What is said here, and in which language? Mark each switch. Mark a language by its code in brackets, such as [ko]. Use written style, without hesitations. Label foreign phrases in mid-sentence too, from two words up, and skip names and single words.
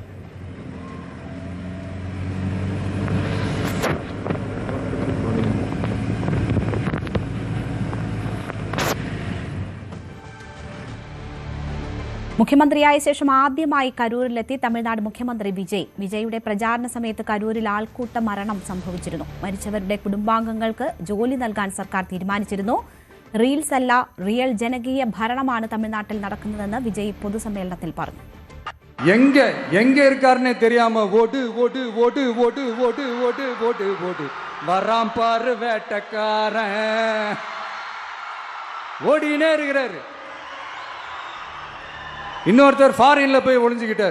[ml] മുഖ്യമന്ത്രിയായ ശേഷം ആദ്യമായി കരൂരിലെത്തി തമിഴ്നാട് മുഖ്യമന്ത്രി വിജയുടെ പ്രചാരണ സമയത്ത് കരൂരിൽ ആൾക്കൂട്ട മരണം സംഭവിച്ചിരുന്നു. മരിച്ചവരുടെ കുടുംബാംഗങ്ങൾക്ക് ജോലി നൽകാൻ സർക്കാർ തീരുമാനിച്ചിരുന്നു. റീൽസ് അല്ല, റിയൽ ജനകീയ ഭരണമാണ് തമിഴ്നാട്ടിൽ നടക്കുന്നതെന്ന് വിജയ് പൊതുസമ്മേളനത്തിൽ പറഞ്ഞു. [ta] எங்க இருக்காருன்னே தெரியாம ஓடு ஓடு ஓடு ஓடு ஓடு ஓடு ஓடு ஓடு வராம் பாரு வேட்டக்காரன் ஓடினே இருக்கிறாரு. இன்னொருத்தர் ஃபாரின்ல போய் ஒளிஞ்சுக்கிட்டார்.